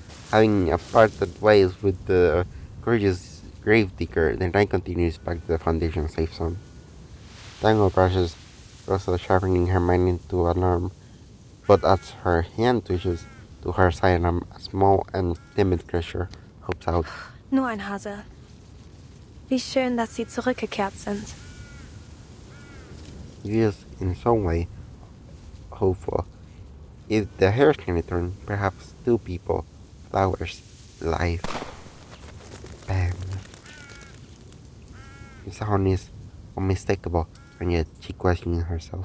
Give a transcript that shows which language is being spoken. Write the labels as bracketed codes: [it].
[en] Having parted ways with the courageous gravedigger, the knight continues back to the Foundation safe zone. Tango brushes Rosa, sharpening her mind into alarm, but as her hand twitches to her side, a small and timid creature hops out. [de] Nur ein Hase. Wie schön, dass Sie zurückgekehrt sind. [en] He is in some way hopeful. If the hares can return, perhaps 2 people, flowers, life. Bam. The sound is unmistakable, and yet she questions herself.